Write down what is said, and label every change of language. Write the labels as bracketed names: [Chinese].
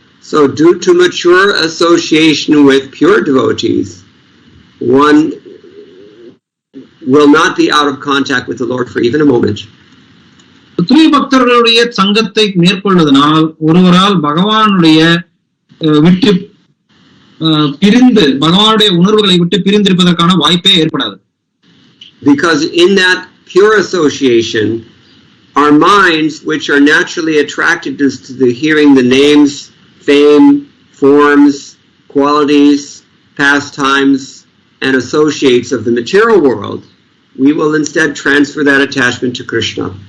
[English] So due to mature association with pure devotees, one will not be out of contact with the Lord for even a moment. [Tamil] தூய பக்தர்களுடைய சங்கத்தை மேற்கொள்வதனால் ஒருவரால் பகவானுடைய விட்டு பிரிந்து பகவானுடைய உணர்வுகளை விட்டு பிரிந்திருப்பதற்கான வாய்ப்பே ஏற்படாது. [English] Because in that pure association, our minds, which are naturally attracted to the hearing the names, fame, forms, qualities, pastimes, and associates of the material world, we will instead transfer that attachment to Krishna.